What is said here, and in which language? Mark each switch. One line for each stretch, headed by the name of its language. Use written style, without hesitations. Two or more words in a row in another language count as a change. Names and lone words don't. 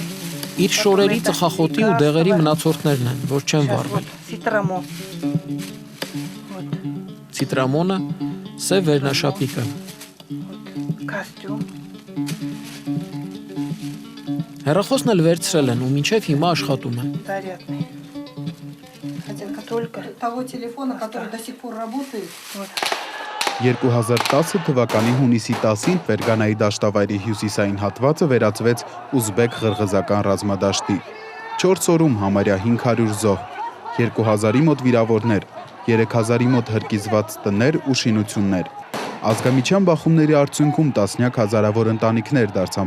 Armenian: Իր շորերի ծխախոտի ու դեղերի մնացորդներն են, որ չեն վառվել։ Սիտրամոն։ Ցիտրամոնը, սև վերնաշապիկը։ Կոստյում։ Հեռախոսն էլ վերցրել են ու մինչև հիմա աշխատում է։
Russian: Зарядный. Хотя только того телефона, который до сих пор работает.
Armenian: 2010 թվականի հունիսի 10-ին Ֆերգանայի դաշտավայրի հյուսիսային հատվածը վերածվեց ուզբեկ ղրղզական ռազմադաշտի։ 4 օրում համարյա 500 զոհ, 2000-ի մոտ վիրավորներ, 3000-ի մոտ հրկիզված տներ ու շինություններ։ Ազգամիչյան բախումների արդյունքում տասնյակ հազարավոր ընտանիքներ դարձան